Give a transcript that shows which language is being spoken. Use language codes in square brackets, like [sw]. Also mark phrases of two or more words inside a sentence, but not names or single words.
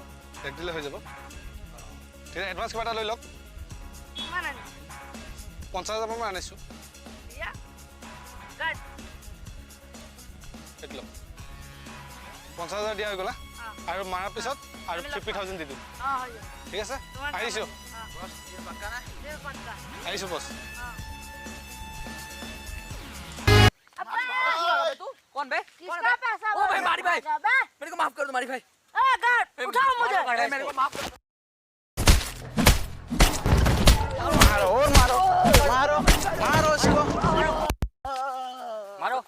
[as] এক দিলে হৈ যাব ঠিক আছে এডভান্স কিবা এটা লৈ লওক কিমান আনি 50,000 মান আনিছোঁ দিয়া গাৰ্ড এইটো লওক 50,000 দিয়া হৈ গ'লা আৰু মাৰাৰ পিছত আৰু 50,000 দি দিম হৈ যাব ঠিক আছে আহিছোঁ [hi] बस ये पक्का ना [as] আহিছোঁ বছ [hi] कौन बे किसका पैसा ओ भाई मारी भाई बे मेरे को माफ कर दो मारी भाई ए गार्ड उठाओ मुझे मेरे को माफ कर दो मारो और मारो मारो मारो इसको